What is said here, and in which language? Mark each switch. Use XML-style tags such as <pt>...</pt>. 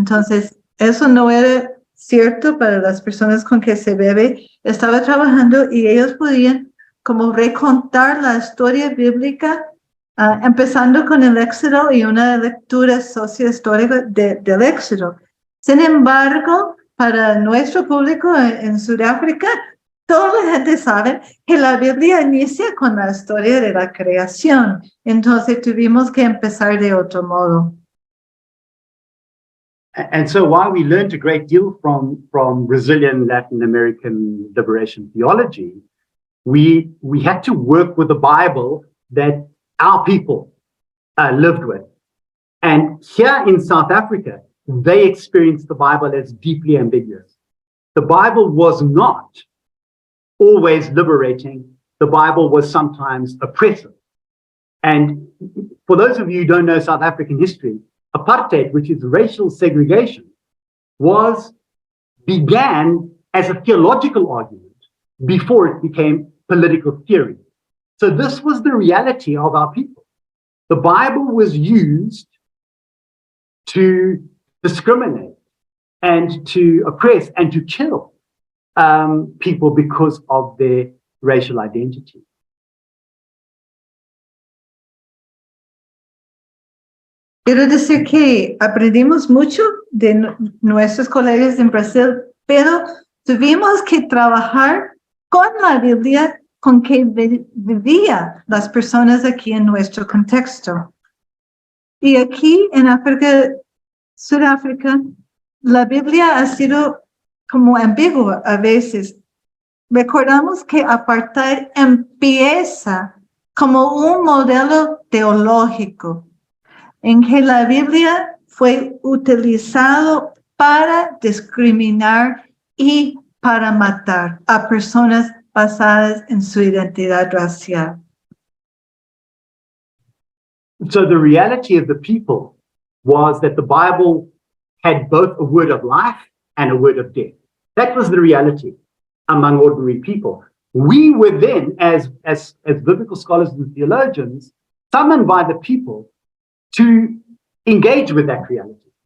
<es>Entonces, eso no era cierto para las personas con que CEBE estaba trabajando y ellos podían como recontar la historia bíblica empezando con el Éxodo y una lectura sociohistórica del Éxodo. Sin embargo, para nuestro público en Sudáfrica, toda la gente sabe que la Biblia inicia con la historia de la creación. Entonces tuvimos que empezar de otro modo.</es> <en>And so while we learned a great deal from Brazilian Latin American liberation theology, we had to work with the Bible that our people lived with. And here in South Africa, they experienced the Bible as deeply ambiguous. The Bible was not always liberating. The Bible was sometimes oppressive. And for those of you who don't know South African history, apartheid, which is racial segregation, began as a theological argument before it became political theory. So this was the reality of our people. The Bible was used to discriminate and to oppress and to kill people because of their racial identity.</en> <es>Quiero decir que aprendimos mucho de nuestros colegas en Brasil, pero tuvimos que trabajar con la Biblia con que vivían las personas aquí en nuestro contexto. Y aquí en Sudáfrica, la Biblia ha sido como ambigua a veces. Recordamos que apartheid empieza como un modelo teológico, en que la Biblia fue utilizado para discriminar y para matar a personas basadas en su identidad racial.</es> <en>So the reality of the people was that the Bible had both a word of life and a word of death. That was the reality among ordinary people. We were then, as biblical scholars and theologians, summoned by the people to engage with that reality.</en>